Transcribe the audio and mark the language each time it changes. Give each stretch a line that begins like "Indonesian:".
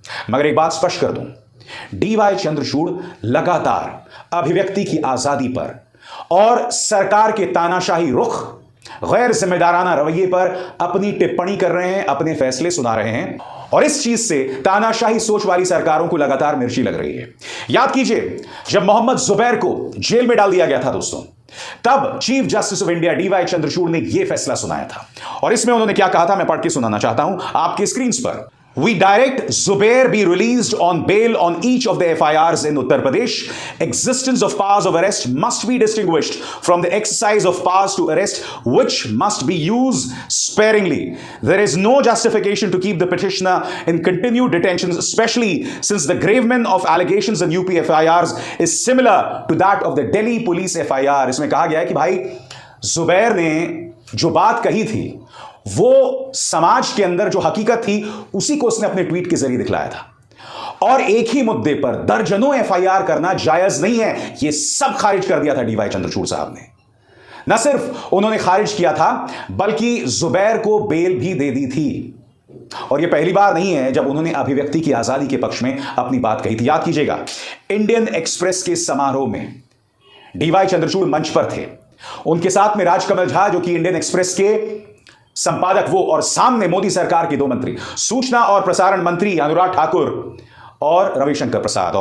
Hindi: मगर एक बात स्पष्ट कर दूं, डीवाई चंद्रचूड़ लगातार अभिव्यक्ति की आजादी पर और सरकार के तानाशाही रुख, गैर जिम्मेदाराना रवैये पर अपनी टिप्पणी कर रहे हैं, अपने फैसले सुना रहे हैं, और इस चीज से तानाशाही सोच वाली सरकारों को लगातार मिर्ची लग रही है। याद कीजिए, जब मोहम्मद जुबैर को जेल में डाल दिया गया था दोस्तों, तब chief justice of India D Y Chandrachud ने यह फैसला सुनाया था, और इसमें उन्होंने क्या कहा था मैं पढ़ के सुनाना चाहता हूं आपके स्क्रीन पर।
English: We direct Zubair be released on bail on each of the FIRs in Uttar Pradesh. Existence of powers of arrest must be distinguished from the exercise of powers to arrest, which must be used sparingly. There is no justification to keep the petitioner in continued detention, especially since the gravamen of allegations in UP FIRs is similar to that of the Delhi police FIR.
Hindi: इसमें कहा गया है कि भाई जुबैर ने जो बात कही थी, वो समाज के अंदर जो हकीकत थी उसी को उसने अपने ट्वीट के जरिए दिखलाया था, और एक ही मुद्दे पर दर्जनों एफआईआर करना जायज नहीं है। यह सब खारिज कर दिया था डीवाई चंद्रचूड़ साहब ने। न सिर्फ उन्होंने खारिज किया था, बल्कि जुबैर को बेल भी दे दी थी, और यह पहली बार नहीं है जब उन्होंने अभिव्यक्ति की आजादी के पक्ष में अपनी बात कही थी। याद कीजिएगा, इंडियन एक्सप्रेस के समारोह में डीवाई चंद्रचूड़ मंच पर थे, उनके साथ में राजकमल झा जो कि इंडियन एक्सप्रेस के संपादक वो, और सामने मोदी सरकार के दो मंत्री, सूचना और प्रसारण मंत्री अनुराग ठाकुर और रविशंकर प्रसाद।